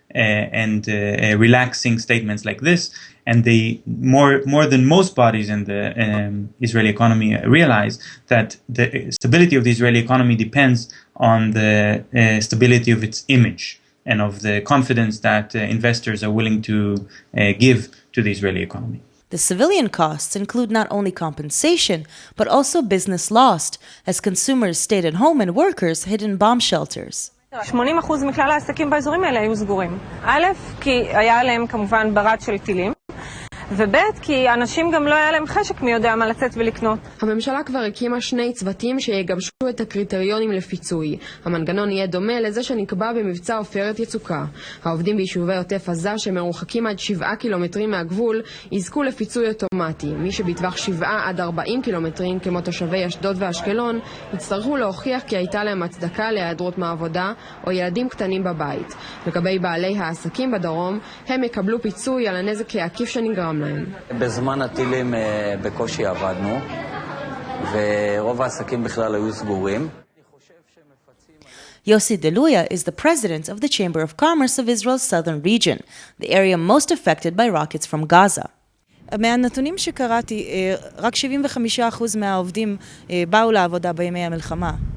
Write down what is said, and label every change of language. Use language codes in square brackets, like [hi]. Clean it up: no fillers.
[en] and relaxing statements like this. And they, more than most bodies in the Israeli economy, realize that the stability of the Israeli economy depends on the stability of its image and of the confidence that investors are willing to give to the Israeli economy. The civilian costs include not only compensation, but also business lost, as consumers stayed at home and workers hid in bomb shelters. [he] 80% מכלל העסקים באזורים האלה היו סגורים. א', כי היה עליהם כמובן ברד של טילים, וב' כי אנשים גם לא היה להם חשק מי יודע מה לצאת ולקנות. הממשלה כבר הקימה 2 צוותים שיגבשו את הקריטריונים לפיצוי. המנגנון יהיה דומה לזה שנקבע במבצע עופרת יצוקה. העובדים ביישובי עוטף עזה שמרוחקים עד 7 קילומטרים מהגבול יזכו לפיצוי אוטומטי. מי שבטווח 7 עד 40 קילומטרים כמו תושבי אשדוד ואשקלון יצטרכו להוכיח כי הייתה להם הצדקה להיעדרות מהעבודה או ילדים קטנים בבית. לגבי בעלי העסקים בדרום, הם יקבלו פיצוי על הנזק העקיף שנגרם להם. בזמן הטילים בקושי עבדנו, ורוב העסקים בכלל היו סגורים. [en] Yossi Deluya is the president of the Chamber of Commerce of Israel's southern region, the area most affected by rockets from Gaza. [he] מהנתונים שקראתי, רק 75% מהעובדים באו לעבודה בימי המלחמה.